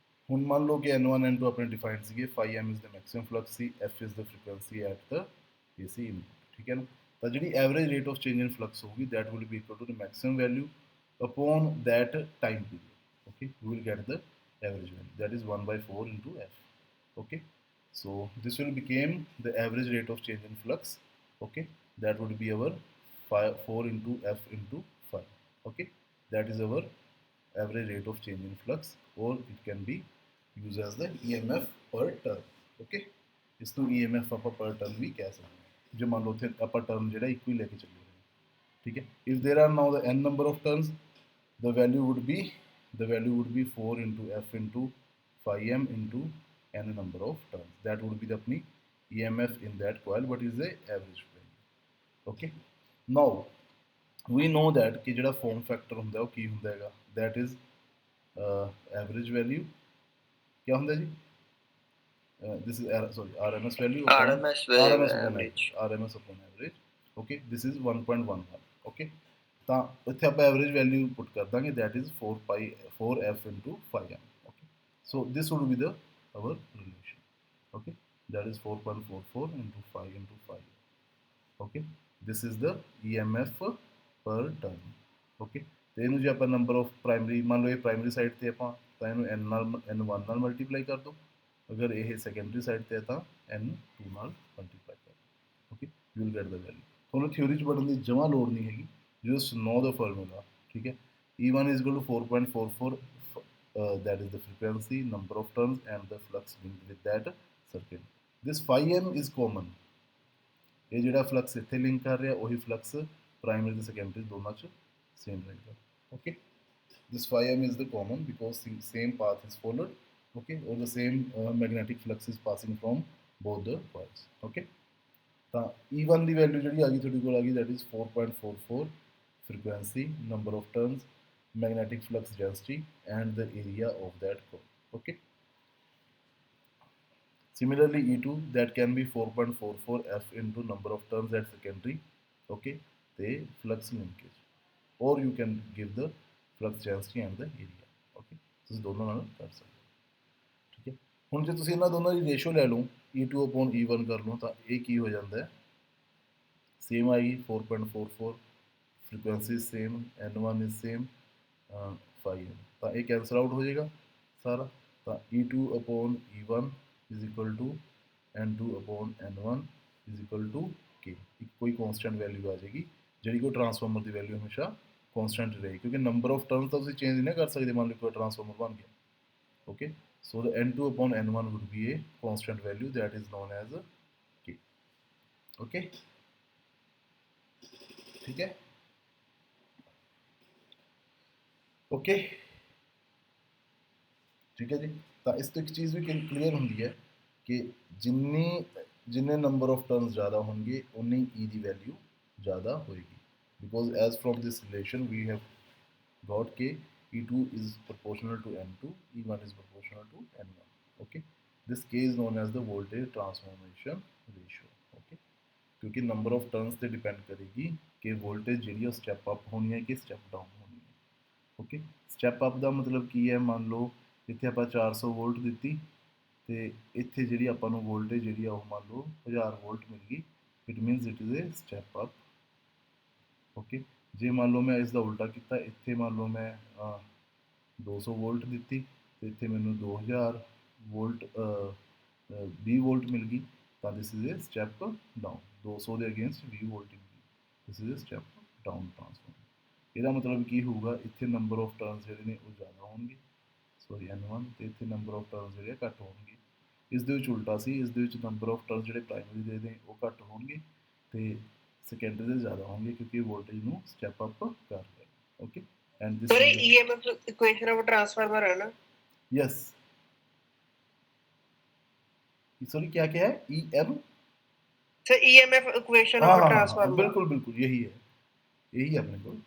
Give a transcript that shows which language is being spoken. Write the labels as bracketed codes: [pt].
[pa] ਹੁਣ ਮੰਨ ਲਓ ਕਿ N1 N2 ਆਪਣੇ ਡਿਫਾਈਨਡ ਸੀਗੇ [en] φm is the maximum flux ਸੀ f is the frequency at the AC input [pa] ਠੀਕ ਹੈ ਨਾ ਤਾਂ ਜਿਹੜੀ [en] Average rate of change in flux ਹੋਊਗੀ that will be equal to the maximum value upon that time period okay we will get the average value that is 1/4 into f okay so this will become the average rate of change in flux Okay, that would be our 4 into F into 5. Okay, that is our average rate of change in flux, or it can be used as the EMF per turn. [pa] Okay, ਇਸ ਨੂੰ EMF ਆਪਾਂ per turn ਵੀ ਕਹਿ ਸਕਦੇ ਹਾਂ, ਜੇ ਮੰਨ ਲਓ ਉੱਥੇ ਆਪਾਂ ਟਰਨ ਜਿਹੜਾ ਇੱਕੋ ਹੀ ਲੈ ਕੇ ਚੱਲੇ ਹਾਂ। ਠੀਕ ਹੈ, [en] if there are now the n number of turns, the value would be 4 into F into phi m into n number of turns. That would be the अपनी EMF in that coil, but is the average value. Okay, now we know that कि [pa] ਜਿਹੜਾ form factor ਹੁੰਦਾ ਉਹ ਕੀ ਹੁੰਦਾ ਹੈਗਾ, [en] that is average value क्या ਹੁੰਦਾ जी, this is RMS value upon RMS value average. RMS upon average. Okay, this is 1.11. [pa] Okay, ਤਾਂ ਇੱਥੇ ਆਪਾਂ ਐਵਰੇਜ ਵੈਲਿਊ ਪੁੱਟ ਕਰ ਦਾਂਗੇ, [en] that is 4f into 5m. Okay, so this would be the our relation. Okay, that is 4.44 into 5 into 5. Okay, this is the EMF per turn. [pa] Okay, ਤੇ ਇਹਨੂੰ ਜੇ ਆਪਾਂ number of primary ਮੰਨ ਲਓ, ਇਹ primary side ਤੇ ਆਪਾਂ ਤਾਂ ਇਹਨੂੰ n1 ਨਾਲ ਮਲਟੀਪਲਾਈ ਕਰ ਦਿਓ, ਅਗਰ ਇਹ ਸੈਕੰਡਰੀ ਸਾਈਡ ਤੇ ਹੈ ਤਾਂ n2 ਨਾਲ ਮਲਟੀਪਲਾਈ ਕਰ ਦਿਓ। [en] Okay, you will get the value. [pa] ਤੁਹਾਨੂੰ ਥਿਊਰੀ 'ਚ ਪੜ੍ਹਨ ਦੀ ਜਮਾ ਲੋੜ ਨਹੀਂ ਹੈਗੀ, [en] Just know the formula. [pa] ਠੀਕ ਹੈ, [en] E1 is equal to 4.44, that is the frequency, number of turns and the flux linked with that circuit. This phi m is common. [pa] ਇਹ ਜਿਹੜਾ ਫਲਕਸ ਇੱਥੇ ਲਿੰਕ ਕਰ ਰਿਹਾ ਉਹੀ ਫਲਕਸ ਪ੍ਰਾਇਮਰੀ ਤੇ ਸੈਕੰਡਰੀ ਦੋਨਾਂ 'ਚ ਸੇਮ ਰਹੇਗਾ। [en] Okay, this phi m is the common because the same path is followed. Okay, or the same magnetic flux is passing from both the coils. Okay, [pa] ਤਾਂ E1 ਦੀ value ਜਿਹੜੀ ਆ ਗਈ ਤੁਹਾਡੇ ਕੋਲ ਆ ਗਈ, [en] that is 4.44 frequency, number of turns, magnetic flux density and the area of that coil. Okay, similarly E2 that can be 4.44 F into number of turns at secondary. Okay, the flux linkage, or you can give the flux density and the area. [pa] Okay, ਤੁਸੀਂ ਦੋਨੋਂ ਨਾਲ ਕਰ ਸਕਦੇ ਹੋ। ਠੀਕ ਹੈ, ਹੁਣ ਜੇ ਤੁਸੀਂ ਇਹਨਾਂ ਦੋਨਾਂ ਦੀ ਰੇਸ਼ੋ ਲੈ ਲਓ, E2 upon E1 ਕਰ ਲਓ, ਤਾਂ ਇਹ ਕੀ ਹੋ ਜਾਂਦਾ ਹੈ, ਸੇਮ ਆਏਗੀ 4.44, frequency same, N1 is same, phi m, ਤਾਂ ਇਹ ਕੈਂਸਲ ਆਊਟ ਹੋ ਜਾਏਗਾ ਸਾਰਾ, ਤਾਂ [en] E2 upon E1 is equal to N2 upon N1 is equal to K। [pa] ਇੱਕ ਕੋਈ ਕੌਨਸਟੈਂਟ ਵੈਲਿਊ ਆ ਜਾਏਗੀ, ਜਿਹੜੀ ਕੋਈ ਟਰਾਂਸਫਾਰਮਰ ਦੀ ਵੈਲਿਊ ਹਮੇਸ਼ਾ ਕੌਨਸਟੈਂਟ ਰਹੇਗੀ, ਕਿਉਂਕਿ ਨੰਬਰ ਆਫ ਟਰਨਸ ਤਾਂ ਤੁਸੀਂ ਚੇਂਜ ਨਹੀਂ ਕਰ ਸਕਦੇ, ਮੰਨ ਲਓ ਕੋਈ ਟਰਾਂਸਫਾਰਮਰ ਬਣ ਗਿਆ। Okay, [en] so the N2 upon N1 would be a constant value that is known as K. [pa] Okay, [hi] ठीक है, [pa] ਓਕੇ ਠੀਕ ਹੈ ਜੀ। ਤਾਂ ਇਸ ਤੋਂ ਇੱਕ ਚੀਜ਼ ਵੀ ਕਲੀਅਰ ਹੁੰਦੀ ਹੈ ਕਿ ਜਿੰਨੇ ਨੰਬਰ ਆਫ ਟਰਨਸ ਜ਼ਿਆਦਾ ਹੋਣਗੇ ਉਨੀ E ਦੀ ਵੈਲਿਊ ਜ਼ਿਆਦਾ ਹੋਏਗੀ, [en] Because as from this relation we have got K, E2 is proportional to N2, E1 is proportional to N1. Okay, this K is known as the voltage transformation ratio. [pa] Okay, क्योंकि number of turns ਤੇ depend ਕਰੇਗੀ ਕਿ voltage ਜਿਹੜੀ ਉਹ step up ਹੋਣੀ ਹੈ ਕਿ step down ਹੋਣੀ ਹੈ। Okay, step up ਦਾ ਮਤਲਬ ਕੀ ਹੈ, ਮੰਨ ਲਓ ਇੱਥੇ ਆਪਾਂ 400 ਵੋਲਟ ਦਿੱਤੀ ਤੇ ਇੱਥੇ ਜਿਹੜੀ ਆਪਾਂ ਨੂੰ ਵੋਲਟੇਜ ਜਿਹੜੀ ਆ ਉਹ ਮੰਨ ਲਓ 1000 ਵੋਲਟ ਮਿਲ ਗਈ, [en] It means it is a step up. [pa] Okay, ਜੇ ਮੰਨ ਲਓ ਮੈਂ ਇਸ ਦਾ ਉਲਟਾ ਕੀਤਾ, ਇੱਥੇ ਮੰਨ ਲਓ ਮੈਂ 200 ਵੋਲਟ ਦਿੱਤੀ ਤੇ ਇੱਥੇ ਮੈਨੂੰ 2000 ਵੋਲਟ 20 ਵੋਲਟ ਮਿਲ ਗਈ, ਤਾਂ [en] This is a step down. [pa] 200 ਦੇ ਅਗੇਂਸਟ 20 ਵੋਲਟ ਮਿਲ ਗਈ, [en] This is a step down transformer. [pa] ਇਹਦਾ ਮਤਲਬ ਕੀ ਹੋਊਗਾ, ਇੱਥੇ ਨੰਬਰ ਆਫ ਟਰਨਸ ਜਿਹੜੇ ਨੇ ਉਹ ਜ਼ਿਆਦਾ ਹੋਣਗੇ, ਸੋਰੀ N1, ਤੇ ਇੱਥੇ ਨੰਬਰ ਆਫ ਟਰਨਸ ਜਿਹੜੇ ਘੱਟ ਹੋਣਗੇ। ਇਸ ਦੇ ਵਿੱਚ ਉਲਟਾ ਸੀ, ਇਸ ਦੇ ਵਿੱਚ ਨੰਬਰ ਆਫ ਟਰਨਸ ਜਿਹੜੇ ਪ੍ਰਾਇਮਰੀ ਦੇ ਨੇ ਉਹ ਘੱਟ ਹੋਣਗੇ ਤੇ ਸੈਕੰਡਰੀ ਦੇ ਜ਼ਿਆਦਾ ਹੋਣਗੇ, ਕਿਉਂਕਿ ਵੋਲਟੇਜ ਨੂੰ ਸਟੈਪ ਅਪ ਕਰ ਰਿਹਾ। [en] Okay, and this sir EMF equation of transformer ਹੈ ਨਾ? [hi] यस, सॉरी क्या क्या है, EM [en] sir EMF equation of transformer, [hi] बिल्कुल बिल्कुल यही है, यही है अपने को।